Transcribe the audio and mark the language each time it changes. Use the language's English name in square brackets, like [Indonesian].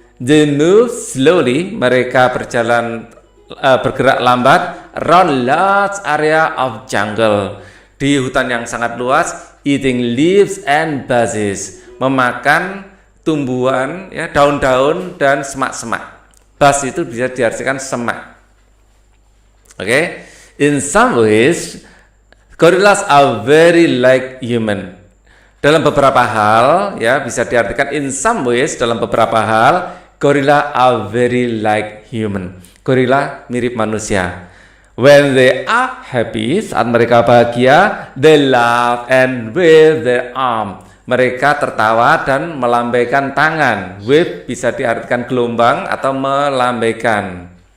[English] They move slowly, [Indonesian] mereka bergerak lambat [English] around large area of jungle, [Indonesian] di hutan yang sangat luas, [English] eating leaves and bushes, [Indonesian] memakan tumbuhan, ya, daun-daun dan semak-semak. Bus itu bisa diartikan semak. Okay? [English] In some ways, gorillas are very like human. [Indonesian] Dalam beberapa hal, ya, bisa diartikan [English] in some ways, [Indonesian] dalam beberapa hal, [English] gorilla are very like human. [Indonesian] Gorilla mirip manusia. [English] When they are happy, [Indonesian] saat mereka bahagia, [English] they laugh and wave their arm. [Indonesian] Mereka tertawa dan melambaikan tangan. Wave bisa diartikan gelombang atau melambaikan.